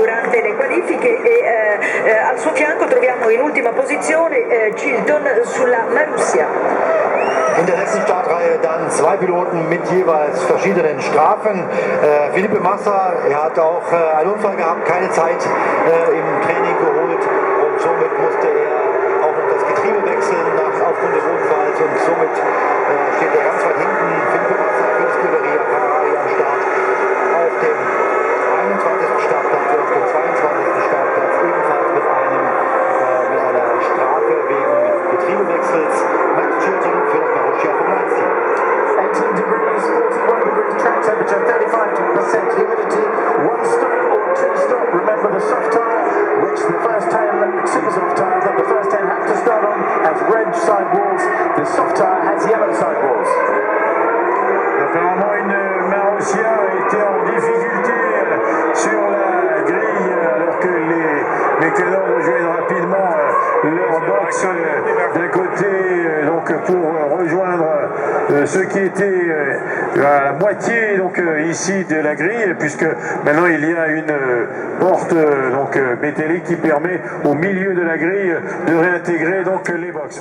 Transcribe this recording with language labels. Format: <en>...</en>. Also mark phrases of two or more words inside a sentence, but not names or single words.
<it>passate le qualifiche e al suo fianco troviamo in ultima posizione Chilton sulla Marussia.</it> <de>In der letzten Startreihe dann zwei Piloten mit jeweils verschiedenen Strafen. Felipe Massa, er hat auch einen Unfall gehabt, keine Zeit im Training geholt und somit musste er auch noch das Getriebe wechseln aufgrund des Unfalls und somit steht er ganz weit hinten. Felipe Massa für die Scuderia Ferrari am Start auf dem 21. Startplatz und auf dem 22. Startplatz ebenfalls mit einer Strafe wegen Getriebewechsels. Max Chilton für das Marussia Formel 1 Team.</de> <en>18 degrees, 41 degrees track temperature, 35% humidity, one stop or two stop. Remember the soft tire, which the first 10 super soft tires that the first 10 have to start on has red sidewalls. The soft tire has yellow sidewalls.</en> <fr>Apparemment, une Marussia était en difficulté sur la grille alors que les canons rejoignent rapidement leur box d'un côté donc pour rejoindre ceux qui étaient à la moitié donc ici de la grille, puisque maintenant il y a une porte donc métallique qui permet au milieu de la grille de réintégrer donc les box.</fr>